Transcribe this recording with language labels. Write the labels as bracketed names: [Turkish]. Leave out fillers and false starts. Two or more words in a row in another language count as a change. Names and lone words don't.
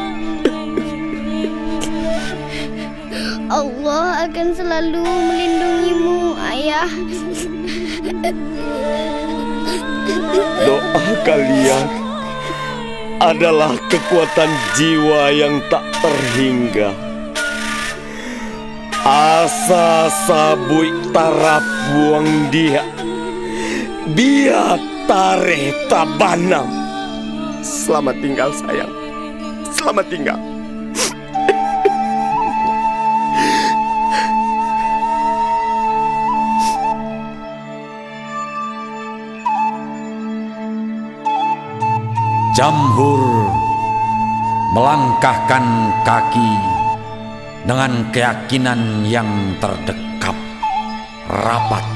[Indonesian] Allah akan selalu melindungimu, Ayah. Doa kalian adalah kekuatan jiwa yang tak terhingga. [Minangkabau] Asa sabui tarap buang dia, biar tareh tabanam. [Indonesian] Selamat tinggal sayang, selamat tinggal. Jamhur melangkahkan kaki dengan keyakinan yang terdekap rapat.